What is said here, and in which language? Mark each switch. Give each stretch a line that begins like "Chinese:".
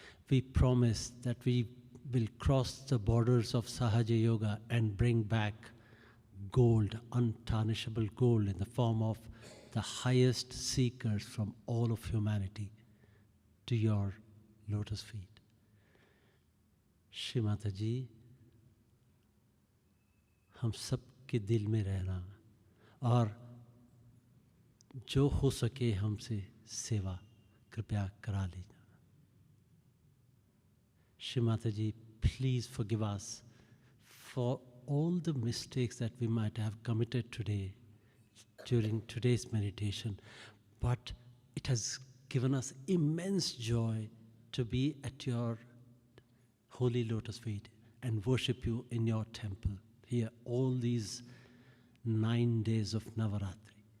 English: We promise that we will cross the borders of Sahaja Yoga and bring back gold, untarnishable gold in the form of the highest seekers from all of humanity to your lotus feet.
Hindi: Shri Mataji, हम सब के दिल में रहना और जो हो सके हमसे सेवा कृपया करा लीजिए.
English: Shri Mataji, please forgive us for all the mistakes that we might have committed today during today's meditation, but it has given us immense joy to be at your holy lotus feet and worship you in your temple here all these 9 days of Navaratri.